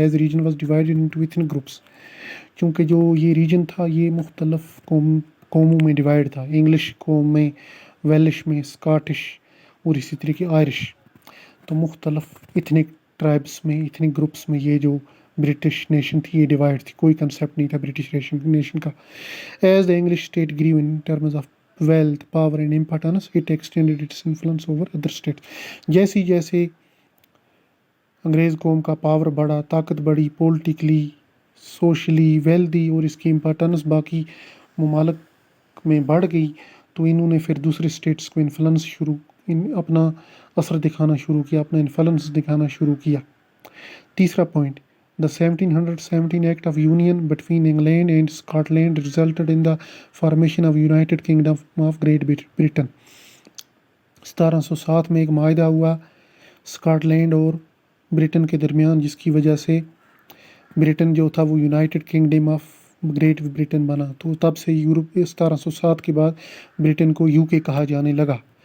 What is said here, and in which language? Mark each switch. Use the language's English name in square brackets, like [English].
[English] As region was divided into ethnic groups. [Urdu] چونکہ جو یہ ریجن تھا یہ مختلف قوموں میں ڈیوائڈ تھا. انگلش قوم میں، ویلش میں، اسکاٹش اور اسی طریقے آئرش. تو مختلف ایتھنک ٹرائبس میں، ایتھنک گروپس میں یہ جو برٹش نیشن تھی یہ ڈیوائڈ تھی. کوئی کنسیپٹ نہیں تھا برٹش نیشن کا. [English] As the English state grew in terms of wealth, power and importance, it extended its influence over other states. [Urdu] جیسی جیسے انگریز قوم کا پاور بڑھا، طاقت بڑھی، پولیٹیکلی، سوشلی، ویلدی اور اس کی امپارٹنس باقی ممالک میں بڑھ گئی، تو انہوں نے پھر دوسرے اسٹیٹس کو اپنا اثر دکھانا شروع کیا، اپنا انفلوئنس دکھانا شروع کیا. تیسرا point, [English] The 1717 Act of Union between England and Scotland resulted in the formation of United Kingdom of Great Britain. [Urdu] 1707 میں ایک معاہدہ ہوا اسکاٹ لینڈ اور برٹن کے درمیان، جس کی وجہ سے برٹن جو تھا وہ United kingdom of Great Britain بنا. تو تب سے یورپ 1707 کے بعد برٹن کو یو کے کہا جانے لگا.